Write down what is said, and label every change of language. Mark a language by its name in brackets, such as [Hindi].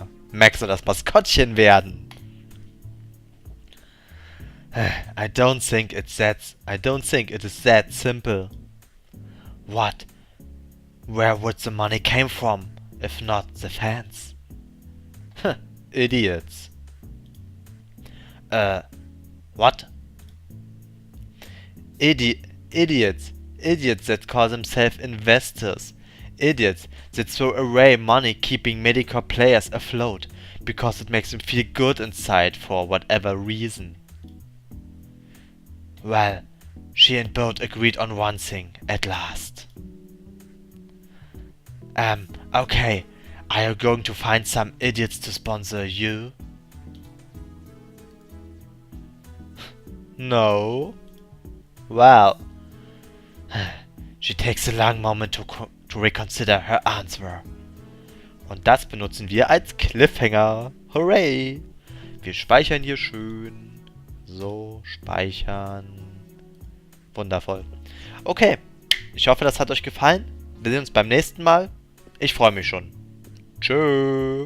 [German] Mach soll das Maskotchen werden. [English] I don't think it is that simple. What? Where would the money came from, if not the fans? Idiots. What? Idiots. Idiots that call themselves investors. Idiots that throw away money keeping mediocre players afloat because it makes him feel good inside for whatever reason. Well, she and Bert agreed on one thing, at last. Okay, are you going to find some idiots to sponsor you? No. Well, she takes a long moment to reconsider her answer. [German] Und das benutzen wir als Cliffhanger. Hooray! Wir speichern hier schön. So, speichern. Wundervoll. Okay, ich hoffe, das hat euch gefallen. Wir sehen uns beim nächsten Mal. Ich freue mich schon. Tschö.